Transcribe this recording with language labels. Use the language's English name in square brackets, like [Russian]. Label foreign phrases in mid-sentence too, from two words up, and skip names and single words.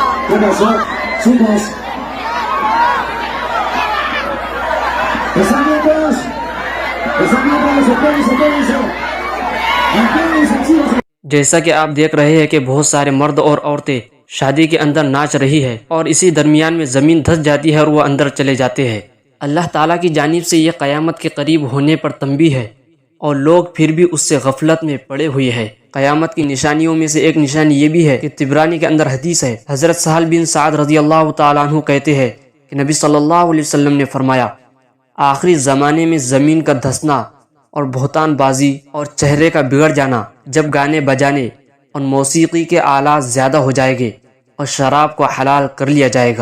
[Spanish] ¿Qué pasó? Chicos. ¿Están bien todos? ¿Están bien todos? Espérense. Espérense, chicos. [Urdu] جیسا کہ آپ دیکھ رہے ہیں کہ بہت سارے مرد اور عورتیں شادی کے اندر ناچ رہی ہے اور اسی درمیان میں زمین دھنس جاتی ہے اور وہ اندر چلے جاتے ہیں. اللہ تعالیٰ کی جانب سے یہ قیامت کے قریب ہونے پر تنبیہ ہے اور لوگ پھر بھی اس سے غفلت میں پڑے ہوئے ہیں. قیامت کی نشانیوں میں سے ایک نشانی یہ بھی ہے کہ طبرانی کے اندر حدیث ہے، حضرت سہل بن سعد [Arabic] رضي الله تعالى عنه [Urdu] کہتے ہیں کہ نبی [Arabic] صلى الله عليه وسلم [Urdu] نے فرمایا، آخری زمانے میں زمین کا دھنسنا اور بہتانبازی اور چہرے کا بگڑ جانا، جب گانے بجانے اور موسیقی کے آلات زیادہ ہو جائیں گے اور شراب کو حلال کر لیا جائے گا.